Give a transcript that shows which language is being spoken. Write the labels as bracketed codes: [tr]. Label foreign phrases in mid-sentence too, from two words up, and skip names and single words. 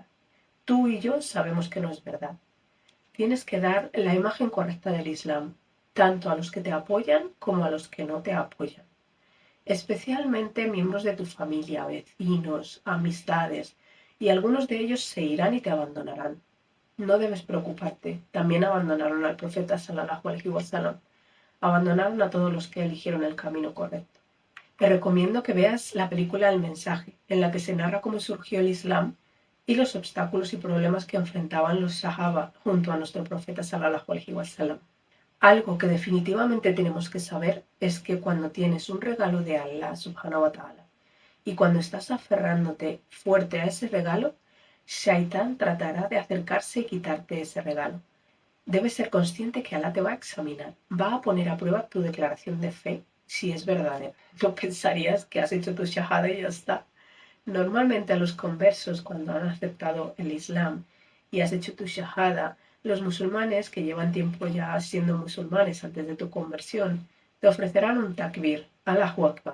[es] Tú y yo sabemos que no es verdad. Tienes que dar la imagen correcta del Islam, tanto a los que te apoyan como a los que no te apoyan. Especialmente miembros de tu familia, vecinos, amistades, y algunos de ellos se irán y te abandonarán. No debes preocuparte, también abandonaron al profeta [ar] صلى الله عليه وسلم, [es] abandonaron a todos los que eligieron el camino correcto. Te recomiendo que veas la película El mensaje, en la que se narra cómo surgió el Islam y los obstáculos y problemas que enfrentaban los Sahaba junto a nuestro profeta [ar] صلى الله عليه وسلم. [es] Algo que definitivamente tenemos que saber es que cuando tienes un regalo de [ar] الله سبحانه وتعالى [es] y cuando estás aferrándote fuerte a ese regalo, Shaitán tratará de acercarse y quitarte ese regalo. Debes ser consciente que Allah te va a examinar, va a poner a prueba tu declaración de fe si es verdadera. No pensarías que has hecho tu shahada y ya está. Normalmente a los conversos, cuando han aceptado el Islam y has hecho tu shahada, los musulmanes que llevan tiempo ya siendo musulmanes antes de tu conversión, te ofrecerán un takbir, [ar] الله أكبر.